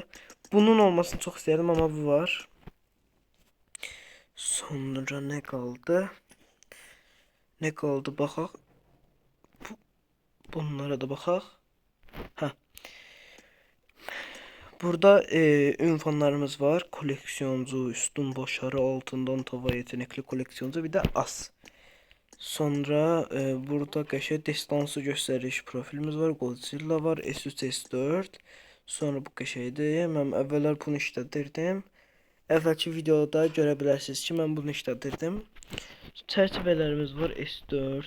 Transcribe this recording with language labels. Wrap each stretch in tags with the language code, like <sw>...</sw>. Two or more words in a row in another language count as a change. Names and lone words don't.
<az>Bunun olmasını çox istəyirdim, amma bu var. Sonra nə qaldı? Nə qaldı baxaq. Bunlara da baxaq. Hə. Burada ünvanlarımız var.</az> <tr>Koleksiyoncu, üstün başarı, altından tava yetenekli koleksiyoncu, bir de as.</tr> <az>Sonra burada qəşəng destansı göstəriş profilimiz var. Godzilla var, S3S4. Sonra bu qəşəngdir. Mən əvvəllər bunu işlədirdim. Əvvəlki videoda görə bilərsiniz ki, mən bunu işlədirdim. Çərçivələrimiz var, S4.</az>